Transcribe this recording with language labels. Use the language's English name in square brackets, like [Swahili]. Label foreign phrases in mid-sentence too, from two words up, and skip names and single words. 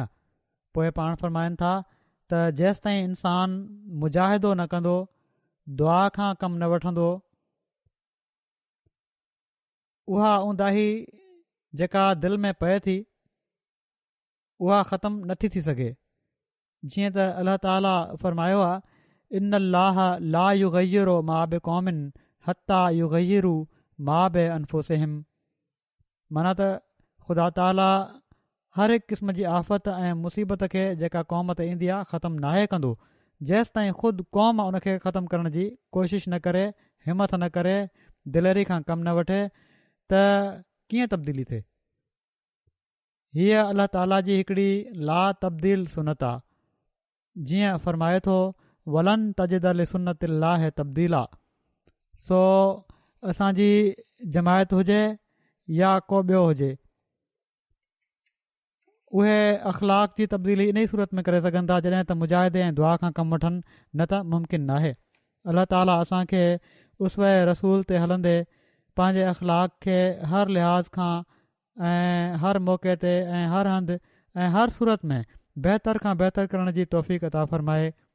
[Sindhi] पोइ पाण फरमाइनि था त जेसि ताईं इंसान मुजाहिदो न कंदो, दुआ खां कमु न वठंदो, उहा ऊंदाही जेका दिलि में पए थी उहा ख़तमु नथी थी सघे। जीअं त अलाह ताला फरमायो आहे [Arabic] إن الله لا يغير ما بقوم حتى يغيروا ما بأنفسهم. [Sindhi] माना त ख़ुदा ताला हर हिकु क़िस्म जी आफ़त ऐं मुसीबत खे जेका क़ौम ते ईंदी आहे ख़तमु नाहे कंदो जेसि ताईं ख़ुदि क़ौम उन खे ख़तमु करण जी कोशिशि न करे, हिमत न करे, दिलेरी खां कमु न वठे त कीअं तब्दीली थिए। हीअ अलाह ताला जी हिकिड़ी [Arabic] لا تبديل [Sindhi] सुनत आहे। जीअं फरमाए थो [Arabic] ولن تجد لسنة الله تبديلا. [Sindhi] सो असांजी जमायत हुजे या को ॿियो हुजे, उहे अख़लाक जी तब्दीली इन ई सूरत में करे सघनि था जॾहिं त मुजाहिदे ऐं दुआ खां कमु वठनि, न त मुमकिन नाहे। अलाह ताला असांखे उसवे रसूल ते हलंदे पंहिंजे अख़लाक खे हर लिहाज़ खां ऐं हर मौक़े ते ऐं हर हंधि ऐं हर सूरत में बहितर खां बहितर करण जी तौफ़ीक़ अता फ़रमाए।